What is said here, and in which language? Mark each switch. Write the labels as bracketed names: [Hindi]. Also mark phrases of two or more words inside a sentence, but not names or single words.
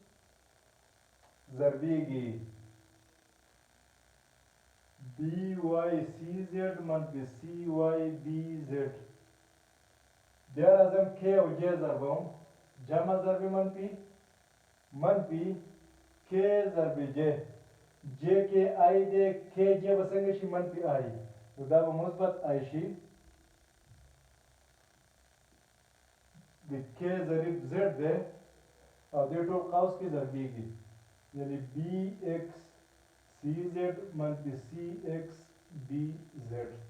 [Pashto] ضربېږي. بی وائی سی زیڈ منفی سی وائی بی زیڈ. بیا راځم کې او جې ضربوم. جمع ضرب منفي منفي کې ضرب جې. جې کې آی دی، کې جې به څنګه شي؟ منفي آی. نو دا به مثبت آی شي. د کې ضریب زیډ دی او دې ټول قوس کې ضربېږي، یعنې بی ایکس سی زیډ منفي سی ایکس بی زیډ.